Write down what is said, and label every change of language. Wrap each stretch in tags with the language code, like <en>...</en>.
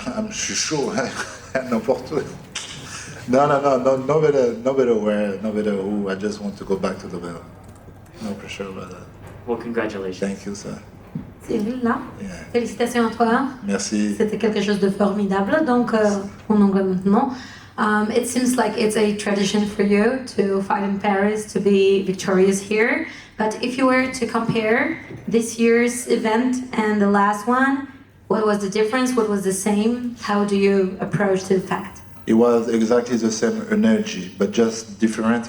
<fr>je suis chaud, n'importe où.</fr> <en>No, no matter where, no matter who, I just want to go back to the belt. No pressure about that. Well, congratulations. Thank you, sir.</en> <fr>Cyril, là,</fr> <en>Yeah.</en> <fr>félicitations à toi. Merci. C'était quelque chose de formidable. Donc, en anglais maintenant.</fr> <en>It seems like it's a tradition for you to fight in Paris, to be victorious here. But if you were to compare this year's event and the last one, what was the difference? What was the same? How do you approach the fact? It was exactly the same energy, but just different.</en>